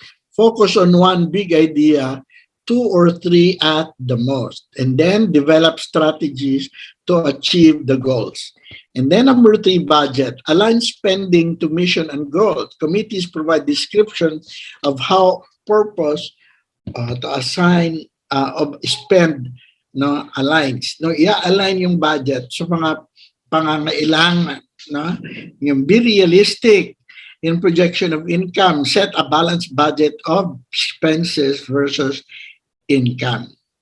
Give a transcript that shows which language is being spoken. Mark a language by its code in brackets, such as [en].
[en] Focus on one big idea, 2 or 3 at the most, and then develop strategies to achieve the goals. And then number 3, budget. Align spending to mission and goals. Committees provide description of how purpose to assign of spend aligns. [tl] I-align yung budget sa mga pangangailangan. [en] Yung be realistic in projection of income, set a balanced budget of expenses versus income.